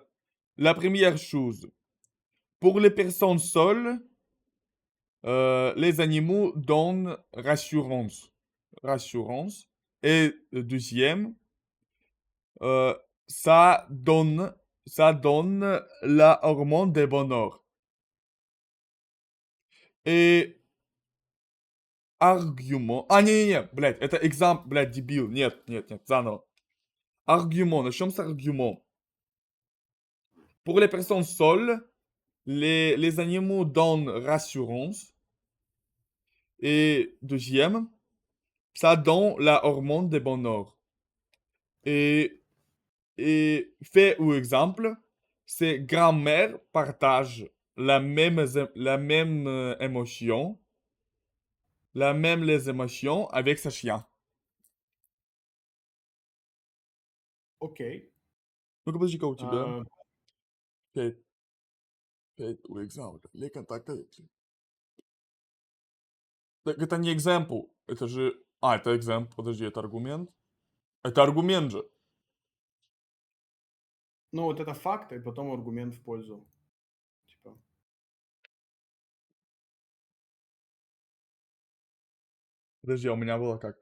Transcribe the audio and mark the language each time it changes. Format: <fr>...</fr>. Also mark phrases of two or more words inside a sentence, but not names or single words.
<fr>La première chose, pour les personnes seules, les animaux donnent rassurance. Rassurance. Et le deuxième, euh, ça donne, ça donne la hormone de bonheur.</fr> <ru>Et аргумент. Не-не-не, блядь, это экзам, блядь, дебил. Нет, нет, нет, заново. Аргумент, начнем с аргумент.</ru> <fr>Pour les personnes seules, les animaux donnent rassurance. Et deuxième, ça donne la hormone de bonheur. Et, et fait un exemple, c'est grand-mère partage la même émotion, la même les émotions avec sa chien.</fr> <ru>Окей. Ну-ка, подожди-ка у тебя. А, Фейт. Фейт, у экзампл. Les contacts avec lui. Так это не example. Это же... А, это example. Подожди, это аргумент. Это аргумент же. ну, вот это факт, и потом аргумент в пользу. Типа. Подожди, а у меня было как?</ru>